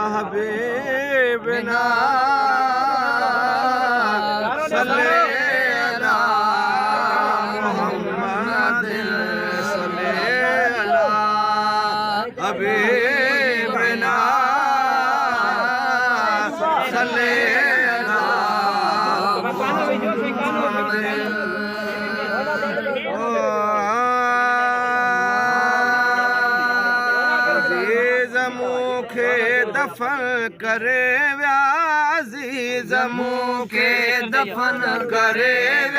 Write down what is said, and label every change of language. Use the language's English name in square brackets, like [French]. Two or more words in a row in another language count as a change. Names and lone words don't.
[Arabic] حبيبنا صلى على محمد صلى على حبيبنا صلى على [Sindhi] अज़ीज़ मूंखे दफ़न करे विया अज़ीज़ मूंखे दफ़न करे विया